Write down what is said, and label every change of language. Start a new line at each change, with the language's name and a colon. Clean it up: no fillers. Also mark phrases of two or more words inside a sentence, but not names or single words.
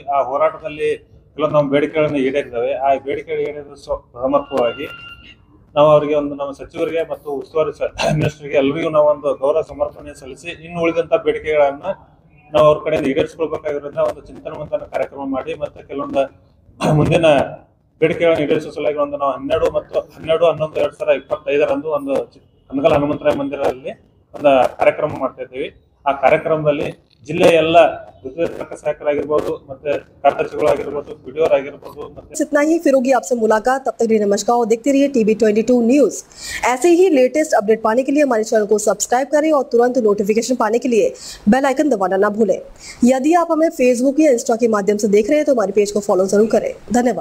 Kannada: ಆ ಹೋರಾಟದಲ್ಲಿ ಕೆಲವೊಂದು ನಮ್ಮ ಬೇಡಿಕೆಗಳನ್ನು ಈಡೇರಿದ್ದಾವೆ. ಆ ಬೇಡಿಕೆಗಳು ಈಡೇರಿದ ಸಮರ್ಪಕವಾಗಿ ನಾವು ಅವರಿಗೆ ಒಂದು ನಮ್ಮ ಸಚಿವರಿಗೆ ಮತ್ತು ಉಸ್ತುವಾರಿ ಮಿನಿಸ್ಟರ್ಗೆ ಎಲ್ಲರಿಗೂ ನಾವು ಒಂದು ಗೌರವ ಸಮರ್ಪಣೆ ಸಲ್ಲಿಸಿ ಇನ್ನು ಉಳಿದಂತ ಬೇಡಿಕೆಗಳನ್ನ ನಾವು ಅವ್ರ ಕಡೆಯಿಂದ ಈಡೇರಿಸಿಕೊಳ್ಬೇಕಾಗಿರೋದ್ರಿಂದ ಒಂದು ಚಿಂತನ ಮಂಥನ ಕಾರ್ಯಕ್ರಮ ಮಾಡಿ ಮತ್ತೆ ಕೆಲವೊಂದು ಮುಂದಿನ ಬೇಡಿಕೆಗಳನ್ನು ಈಡೇರಿಸುವ ಸಲುವಾಗಿ ಒಂದು ನಾವು 12/11/2025 ಒಂದು ಕನಗಲ ಹನುಮಂತರಾಯ ಮಂದಿರದಲ್ಲಿ ಒಂದು ಕಾರ್ಯಕ್ರಮ ಮಾಡ್ತಾ ಇದ್ದೀವಿ. ಆ ಕಾರ್ಯಕ್ರಮದಲ್ಲಿ ಜಿಲ್ಲೆಯ ಎಲ್ಲ ಸಹಾಯಕರಾಗಿರ್ಬೋದು ಮತ್ತೆ ಕಾರ್ಯದರ್ಶಿಗಳಾಗಿರ್ಬೋದು, ವಿಡಿಯೋರ್ ಆಗಿರ್ಬೋದು.
Hindi: इतना ही, फिर होगी आपसे मुलाकात. तब तक लिए नमस्कार और देखते रहिए TB22 न्यूज. ऐसे ही
English: latest update
Hindi: पाने के लिए हमारे चैनल को सब्सक्राइब करें और तुरंत नोटिफिकेशन पाने के लिए
English: bell icon
Hindi: दबाना ना भूलें. यदि आप हमें फेसबुक या इंस्टा के माध्यम से देख रहे हैं तो हमारे पेज को फॉलो जरूर करें.